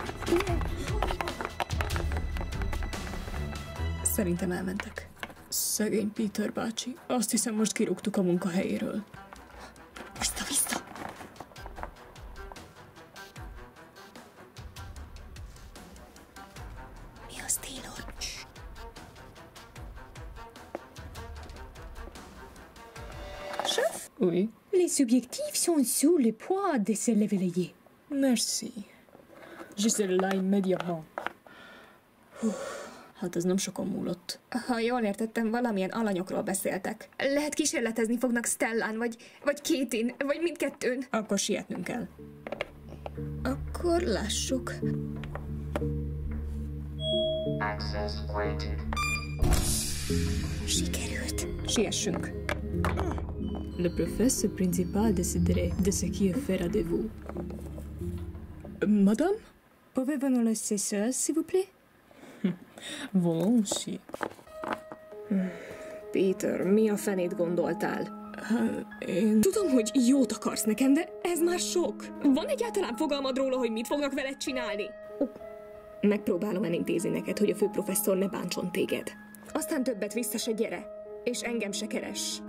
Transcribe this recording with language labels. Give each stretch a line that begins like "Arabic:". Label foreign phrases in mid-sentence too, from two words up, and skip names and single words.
Hungarian: Szerintem elmentek. Szegény Peter bácsi. Azt hiszem, most kirúgtuk a munkahelyéről. Vissza! Mi az, Taylor?
French: Chef? Oui. Les subjectifs sont sous le poids de se l'éveiller. Merci. Je serai là immédiatement.
Hungarian: Hát ez nem sokan múlott. Ha jól értettem, valamilyen alanyokról beszéltek. Lehet kísérletezni fognak Stellán, vagy Katie-n, vagy mindkettőn. Akkor sietnünk kell. Akkor lássuk.
English: Access granted.
Hungarian: Sikerült. Siessünk.
French: Le professeur principal déciderait de ce qui est fait de vous. Madame? Pouvez-vous nous laisser seul, s'il vous plaît? Volontiers.
Hungarian: Peter, mi a fenét gondoltál? Én... Tudom, hogy jót akarsz nekem, de ez már sok. Van egyáltalán fogalmad róla, hogy mit fognak veled csinálni? Megpróbálom elintézni neked, hogy a főprofesszor ne bántson téged. Aztán többet vissza se gyere, és engem se keres.